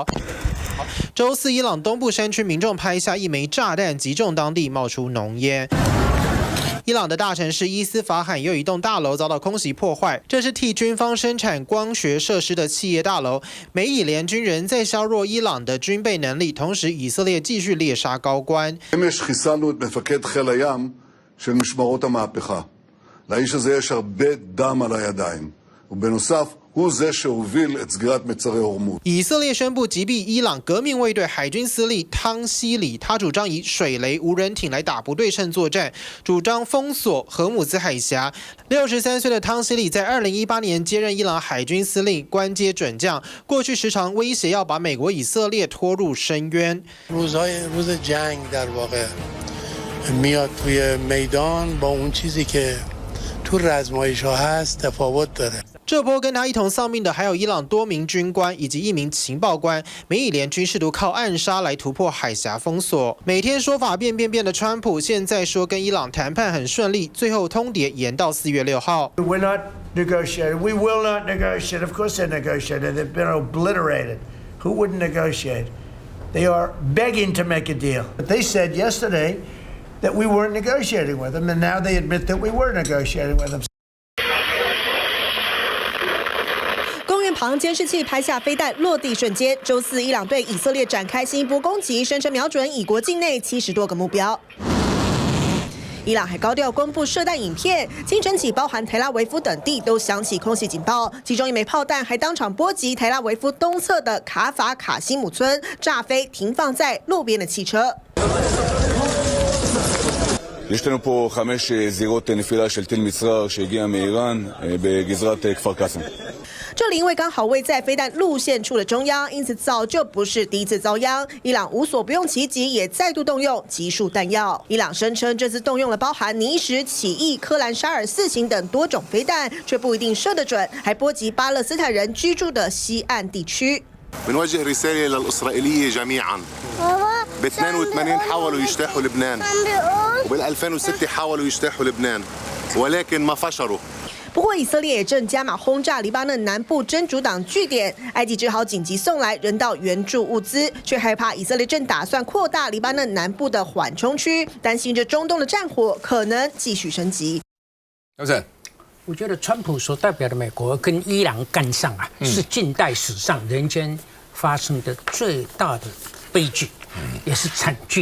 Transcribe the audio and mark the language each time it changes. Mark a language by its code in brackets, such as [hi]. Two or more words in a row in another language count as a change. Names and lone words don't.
[zh] 周四，伊朗东部山区民众拍下一枚炸弹击中当地，冒出浓烟。伊朗的大城市伊斯法罕有一栋大楼遭到空袭破坏，这是替军方生产光学设施的企业大楼。美以联军仍在削弱伊朗的军备能力，同时以色列继续猎杀高官。 [he] לאיש הזה יש הרבה דם על הידיים, ובנוסף הוא זה שהוביל את סגירת מצרי הורמוז. [zh] 以色列宣布击毙伊朗革命卫队海军司令汤西里，他主张以水雷无人艇来打不对称作战，主张封锁荷姆兹海峡。63岁的汤西里在2018年接任伊朗海军司令，官阶准将，过去时常威胁要把美国以色列拖入深渊。 [fa] روز جنگ در واقع میاد توی میدان با اون چیزی که تو رزمایش‌ها هست تفاوت داره. [zh] 这波跟他一同丧命的还有伊朗多名军官以及1名情报官。美以联军试图靠暗杀来突破海峡封锁。每天说法变的川普，现在说跟伊朗谈判很顺利，最后通牒延到4月6号。 [en] We're not negotiating. We will not negotiate. Of course they negotiated. They've been obliterated. Who wouldn't negotiate? They are begging to make a deal. But they said yesterday that we weren't negotiating with them, and now they admit that we were negotiating with them. [zh] 公园旁监视器拍下飞弹落地瞬间。周四，伊朗对以色列展开新一波攻击，声称瞄准以国境内70多个目标。伊朗还高调公布射弹影片，清晨起，包含特拉维夫等地都响起空袭警报，其中一枚炮弹还当场波及特拉维夫东侧的卡法卡西姆村，炸飞停放在路边的汽车。 [he] יש לנו פה 5 זירות נפילה של טיל מצרר שהגיע מאיראן בגזרת כפר קאסם. [zh] 这里因为刚好位在飞弹路线处的中央，因此早就不是第一次遭殃。伊朗无所不用其极，也再度动用集束弹药。伊朗声称这次动用了包含尼什、起义、科兰沙尔4型等多种飞弹，却不一定射得准，还波及巴勒斯坦人居住的西岸地区。 [ar] بنوجه رسالة للإسرائيلية جميعا. ب 82 حاولوا يجتاحوا لبنان وبال 2006 حاولوا يجتاحوا لبنان ولكن ما فشلوا. [zh] 不过，以色列也正加码轰炸黎巴嫩南部真主党据点，埃及只好紧急送来人道援助物资，却害怕以色列正打算扩大黎巴嫩南部的缓冲区，担心这中东的战火可能继续升级。姚晨，我觉得川普所代表的美国跟伊朗干上啊，是近代史上人间发生的最大的悲剧，也是惨剧。